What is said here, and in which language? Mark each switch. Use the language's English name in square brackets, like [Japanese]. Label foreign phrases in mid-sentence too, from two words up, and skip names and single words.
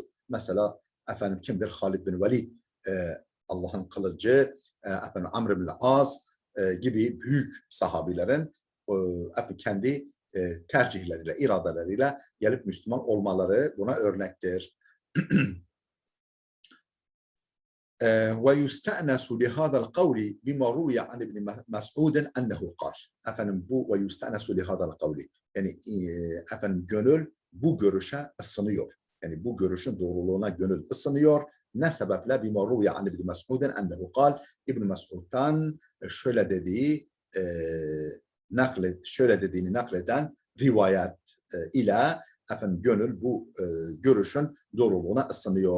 [Turkish] Mesela efendim kimdir? Halid bin Velid, Allah'ın kılıcı, efendim Amr bin Az gibi büyük sahabilerin kendi tercihleriyle, iradeleriyle gelip Müslüman olmaları buna örnektir. [Arabic] ويستأنس لهذا القول بما روي عن ابن مسعود أنه قال. [Turkish] Efendim bu [Arabic] ويستأنس لهذا القول. [Turkish] Yani efendim gönül bu görüşe ısınıyor. Yani bu görüşün doğruluğuna gönül ısınıyor. Ne sebeple? [Arabic] بما روي عن ابن مسعود أنه قال. [Turkish] İbn Mes'ud'dan şöyle dediği şöyle dediğini nakleden rivayet ile efendim gönül bu görüşün doğruluğuna ısınıyor.